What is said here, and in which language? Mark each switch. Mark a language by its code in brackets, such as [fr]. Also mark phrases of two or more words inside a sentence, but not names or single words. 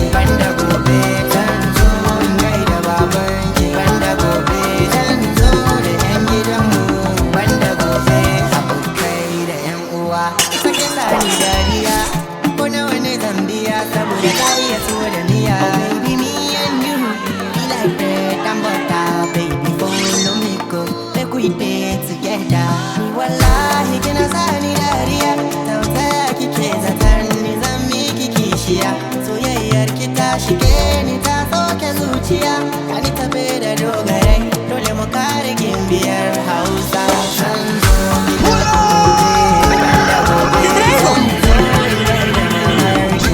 [ha] Banda gobe zan zo in gaida babanki. Banda gobe zan zo da yan gidanmu. Banda gobe abokai da yan uwa sake sani dariya, ko nawa ne zan biya saboda ka iya so da niyya. [pcm] Baby me and you be like bread and butter, baby follow me go make we dey together. [ha] Ni wallahi kina sani dariya, tautaya kike zaton ni zan miki kishiya. Soyayyar ki ta shige ni ta soke zuciya, ani tafe da dogarai dole mu kare gimbiyar Hausa. Zan zo gidan ku gobe, banda gobe zan zo in gaida mamarki.